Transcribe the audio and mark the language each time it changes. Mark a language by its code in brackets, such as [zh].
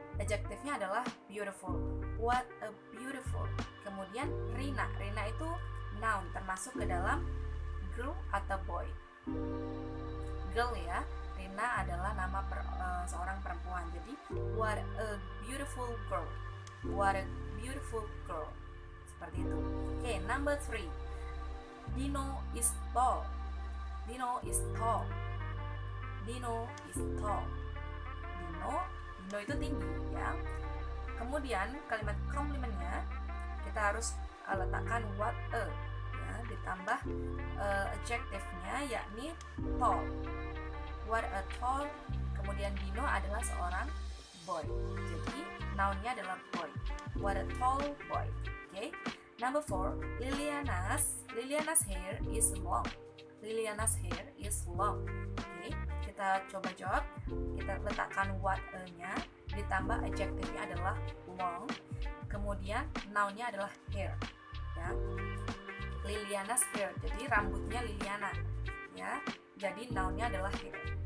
[id] Adjektifnya adalah beautiful. [en] What a beautiful. [id] Kemudian Rina. Rina itu noun termasuk ke dalam girl atau boy. Girl ya. Rina adalah nama seorang perempuan. Jadi [en] what a beautiful girl. What a beautiful girl. [id] Seperti itu. [en] Okay, number 3. Dino is tall. Dino is tall. Dino is tall. [id] Dino itu tinggi ya. Kemudian kalimat komplimennya kita harus letakkan what a ya, ditambah adjektifnya yakni tall. [en] What a tall. [id] Kemudian Dino adalah seorang boy. Jadi nounnya adalah boy. [en] What a tall boy. Okay. Number 4, Liliana's hair is long. Liliana's hair is long. Okay. [id] Kita coba jawab. Kita letakkan what a-nya, ditambah adjektifnya adalah long. Kemudian nounnya adalah hair. Ya. [en] Liliana's hair. [id] Jadi rambutnya Liliana. Ya. Jadi nounnya adalah hair.